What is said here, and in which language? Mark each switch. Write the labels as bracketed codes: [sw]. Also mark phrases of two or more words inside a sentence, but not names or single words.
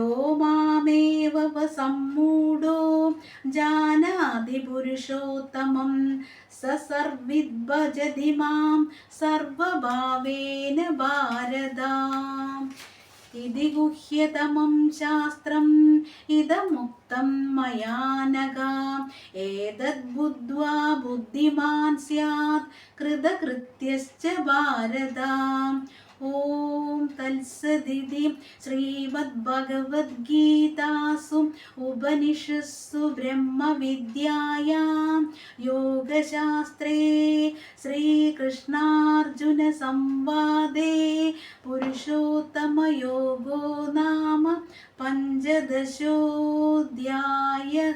[sa] मामेव सम्मूढो जानाति पुरुषोत्तमं स सर्वविद्भजति मां सर्वभावेन भारत इति गुह्यतमं शास्त्रम् इदमुक्तं मया नघ एतद्बुद्ध्वा बुद्धिमान् स्यात् कृतकृत्यश्च भारत ഓം തത്സദിതി ശ്രീമദ്ഭഗവദ്ഗീതാസു ഉപനിഷത്സു ബ്രഹ്മവിദ്യായാം യോഗശാസ്ത്രേ ശ്രീകൃഷ്ണാർജുന സംവാദേ പുരുഷോത്തമയോഗോ നാമ പഞ്ചദശോധ്യായഃ.